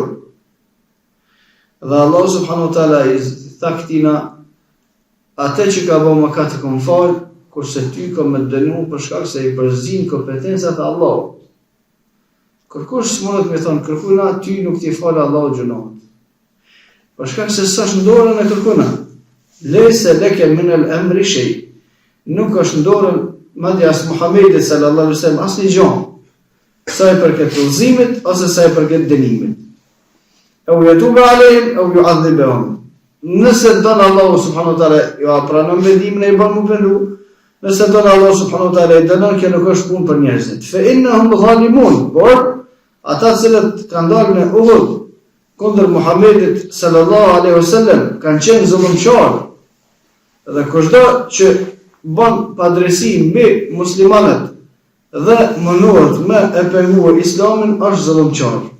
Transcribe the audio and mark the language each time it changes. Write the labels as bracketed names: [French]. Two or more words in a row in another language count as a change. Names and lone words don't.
[Albanian] Dhe Allah [Arabic] سبحانه وتعالى [Albanian] i tha këtina, atë që ka bën mëkat i kom fal, kurse ty ka me dënu për shkak se i përzin kompetencat e Allahut. Kërkush s'mundet me thonë, kërkuna ty nuk t'i falë Allahu gjunohet. Për shkak se s'është në dorën e kërkuna. [Arabic] ليس لك من الأمر شيء. [Albanian] Nuk është në dorën madje as Muhamedit [Arabic] صلى الله عليه وسلم [Albanian] asnjë gjë. Sa i përket udhëzimit ose sa i përket dënimit. [Arabic] أو يتوب عليهم أو يعذبهم. [Albanian] Nëse don Allahu [Arabic] سبحانه وتعالى [Albanian] ju pranon vendimin e i bën mu pendu, nëse don Allah [Arabic] سبحانه وتعالى [Albanian] i dënon, kjo nuk është punë për njerëzit. [Arabic] فإنهم ظالمون, [Albanian] por ata cilët kanë dalë në Uhud kundër Muhamedit [Arabic] صلى الله عليه وسلم [Albanian] kanë qenë zullumçar. Dhe kushdo që bën padrejsi mbi muslimanët dhe mënohet me e penguar Islamin është zullumçar.